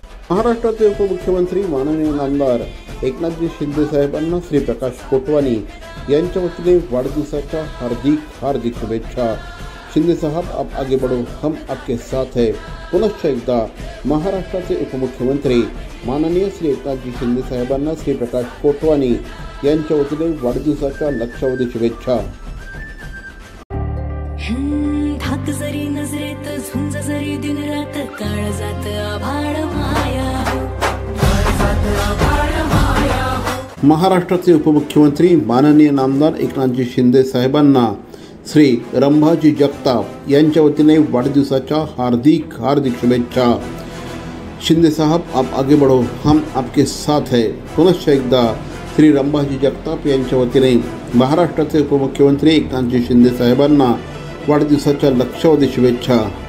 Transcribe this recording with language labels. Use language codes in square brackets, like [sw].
[mr] महाराष्ट्राचे उपमुख्यमंत्री माननीय नामदार एकनाथजी शिंदे साहेबांना श्री प्रकाश कोटवानी यांच्या वतीने वाढदिवसाच्या हार्दिक शुभेच्छा। [hi] शिंदे साहब आप आगे बढ़ो, हम आपके साथ है। [mr] पुनश्च एकदा महाराष्ट्राचे उपमुख्यमंत्री माननीय श्री एकनाथजी शिंदे साहेबांना श्री प्रकाश कोटवानी यांच्या वतीने वाढदिवसाच्या लक्षावधी शुभेच्छा। धाक जरी नजरेत झुंज जरी दिन रात काळ जात आभाळ माया महाराष्ट्राचे उपमुख्यमंत्री माननीय नामदार एकनाथजी शिंदे साहेबांना श्री रंभाजी जगताप यांच्या वतीने वाढदिवसाच्या हार्दिक शुभेच्छा। [hi] शिंदे साहब आप आगे बढ़ो, हम आपके साथ है। [mr] पुनश्च एकदा श्री रंभाजी जगताप यांच्या वतीने महाराष्ट्राचे उपमुख्यमंत्री एकनाथजी शिंदे साहेबांना वाढदिवसाच्या लक्षावधी शुभेच्छा।